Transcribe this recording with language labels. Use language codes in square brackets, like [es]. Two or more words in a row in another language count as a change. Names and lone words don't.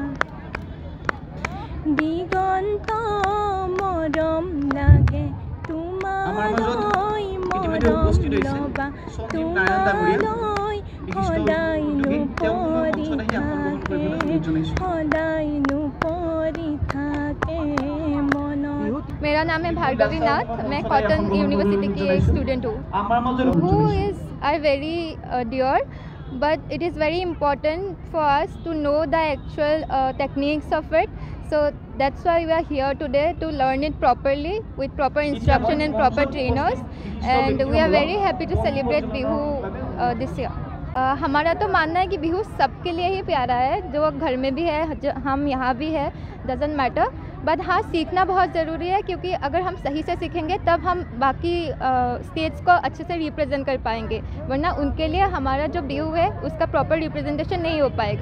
[as] দিগন্ত মৰম লাগে তোমালৈ, মৰম ল'বা তোমালৈ, সদায়নো পৰি থাকে, সদায়নো পৰি থাকে মনত। [hi] मेरा नाम है भार्गवी नाथ, मैं कॉटन यूनिवर्सिटी की एक स्टूडेंट हूँ। [en] Who is are very dear, but it is very important for us to know the actual techniques of it. So that's why we are here today to learn it properly with proper instruction and proper trainers, and we are very happy to celebrate Bihu this year. [hi] हमारा तो मानना है कि बिहू सबके लिए ही प्यारा है, जो घर में भी है, हम यहाँ भी है, [en] doesn't matter. [hi] बट हाँ, सीखना बहुत ज़रूरी है, क्योंकि अगर हम सही से सीखेंगे तब हम बाकी स्टेट्स को अच्छे से रिप्रेजेंट कर पाएंगे, वरना उनके लिए हमारा जो बिहू है उसका [en] proper representation [hi] नहीं हो पाएगा।